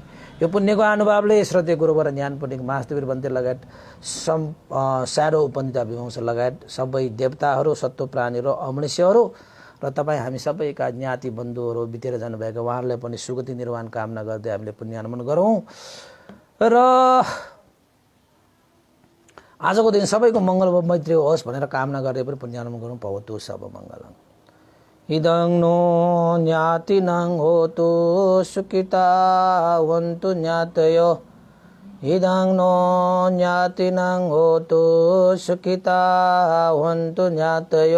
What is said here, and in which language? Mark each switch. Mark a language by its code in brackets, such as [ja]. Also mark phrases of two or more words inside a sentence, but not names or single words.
[ne] यो पुण्यको अनुभवले श्रद्धेय गुरुवर ज्ञान पण्डित महादेव बन्ते लगायत स्याडो उपनिता विवंश लगायत सबै देवताहरू, सत्व प्राणीहरू, अमनुष्यहरू र तपाईँ हामी सबैका ज्ञाति बन्धुहरू बितेर जानुभएका उहाँहरूलाई पनि सुगति निर्वाण कामना गर्दै हामीले पुण्यानुमोदन गरौँ र आजको दिन सबैको मङ्गल मैत्री होस् भनेर कामना गर्दै पनि पुण्यानुमोदन गरौँ। [pi] भवतु सब मङ्गलम्। इदं नो ज्ञातिनं होतु सुखिता वन्तु ज्ञातयो। इदं नो ज्ञातिनं होतु सुखिता वन्तु ज्ञातयो।